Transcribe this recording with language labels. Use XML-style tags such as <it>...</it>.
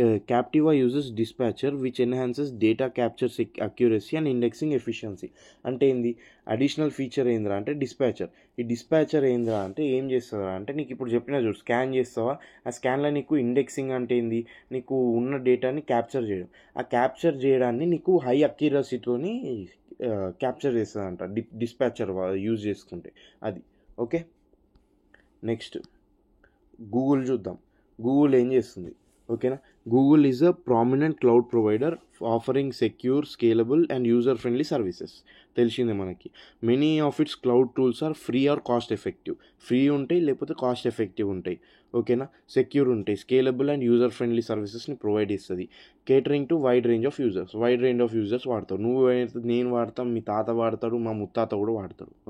<en>Captiva uses dispatcher which enhances data capture accuracy and indexing efficiency.</en> <te>అంటే ఏంది, additional feature ఏంద్రా అంటే ఈ డిస్పాచర్ ఏంద్రా అంటే ఏం చేస్తుందా అంటే నీకు ఇప్పుడు చెప్పిన చూడు, స్కాన్ చేస్తావా, ఆ స్కాన్లో నీకు ఇండెక్సింగ్ అంటే ఏంది, నీకు ఉన్న డేటాని క్యాప్చర్ చేయడం. ఆ క్యాప్చర్ చేయడాన్ని నీకు హై అక్యురసీతోని క్యాప్చర్ చేస్తుందంట డిస్పాచర్ యూజ్ చేసుకుంటే అది. ఓకే. నెక్స్ట్ గూగుల్ చూద్దాం. గూగుల్ ఏం చేస్తుంది, ఓకేనా.</te> <en>Google is a prominent cloud provider offering secure, scalable and user-friendly services.</en> <te>తెలిసిందే మనకి.</te> <en>Many of its cloud tools are free or cost effective.</en> <te>Free ఉంటాయి లేకపోతే కాస్ట్ ఎఫెక్టివ్ ఉంటాయి. ఓకేనా, సెక్యూర్ ఉంటాయి, scalable and user friendly సర్వీసెస్ని provide చేస్తుంది.</te> <en>Catering to wide range of users.</en> <te>Wide range of users వాడతారు. నేను వాడతాం, మీ తాత వాడతాడు, మా ముత్తాత కూడా వాడతాడు.</te>